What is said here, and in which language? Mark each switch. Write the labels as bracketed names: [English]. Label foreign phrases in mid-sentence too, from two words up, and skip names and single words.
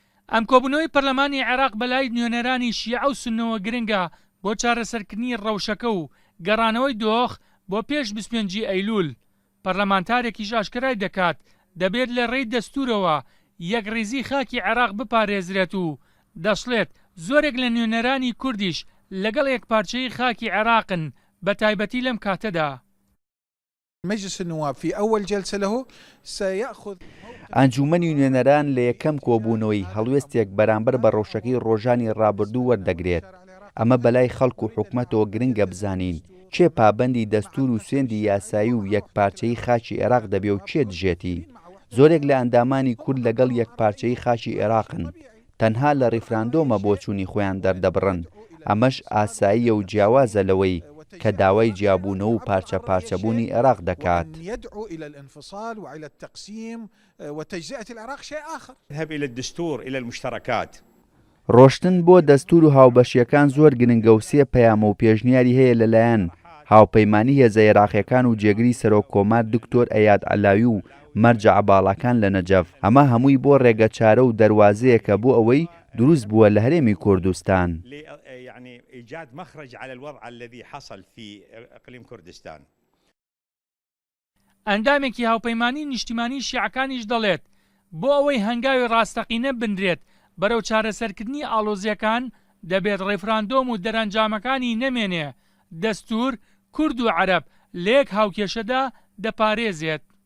[Central Kurdish] ئەم کۆبوونەوەی پەرلەمانی عێراق بەلای نوێنەرانی شیعە و سوننەوە گرنگە بۆ چارەسەرکردنی ڕەوشەکە و گەڕانەوەی دۆخ بۆ پێش 25 ئەیلول. پەرلەمانتارێکیش ئاشکرای دەکات دەبێت لە ڕێی دەستوورەوە یەکڕیزی خاکی عێراق بپارێزرێت و دەشڵێت زۆرێک لە نوێنەرانی کوردیش لەگەڵ یەکپارچەی خاکی عێراقن بە تایبەتی لەم کاتەدا. [Arabic] مجلس النواب في أول جلسة له سيأخذ [Central Kurdish] ئەنجومەنی نوێنەران لە یەکەم کۆبوونەوەی هەڵوێستێک بەرامبەر بە ڕەوشەکەی ڕۆژانی ڕابردوو وەردەگرێت. ئەمە بەلای خەڵک و حکومەتەوە گرنگە بزانین کێ پابەندی دەستور و سوێندی یاسایی و یەکپارچەی خاکی عێراق دەبێ و کێ دژێتی. زۆرێک لە ئەندامانی کورد لەگەڵ یەکپارچەی خاکی عێراقن، تەنها لە ڕیفراندۆمە بۆ چوونی خۆیان دەردەبڕن. ئەمەش ئاساییە و جیاوازە لەوەی کە داوای جیابوونەوە و پارچە پارچەبوونی عێراق دەکات. [Arabic] يدعو إلى الانفصال وإلى التقسيم وتجزئة العراق شيء آخر. ذهب إلى الدستور إلى المشتركات. [Central Kurdish] ڕۆشتن بۆ دەستور و هاوبەشیەکان زۆر گرنگە و سێ پەیامە و پێشنیاری هەیە لەلایەن هاوپەیمانی هێزە عێراقیەکان و جێگری سەرۆک کۆمار دکتۆر ئەیاد عەلاوی و مەرجە عەباڵەکان لە نەجەف. ئەمە هەمووی بۆ ڕێگەچارە و دەروازەیەکە بۆ ئەوەی دروست بووە لە هەرێمی کوردستان. [Arabic] يعني إيجاد مخرج على الوضع الذي حصل في إقليم كردستان. [Central Kurdish] ئەندامێکی هاوپەیمانی نیشتیمانی شیعەکانیش دەڵێت بۆ ئەوەی هەنگاوی ڕاستەقینە بنرێت بەرەو چارەسەرکردنی ئاڵۆزیەکان دەبێت ڕێفراندۆم و دەرەنجامەکانی نەمێنێ دەستور کورد و عەرەب لە یەک هاوکێشەدا دەپارێزێت.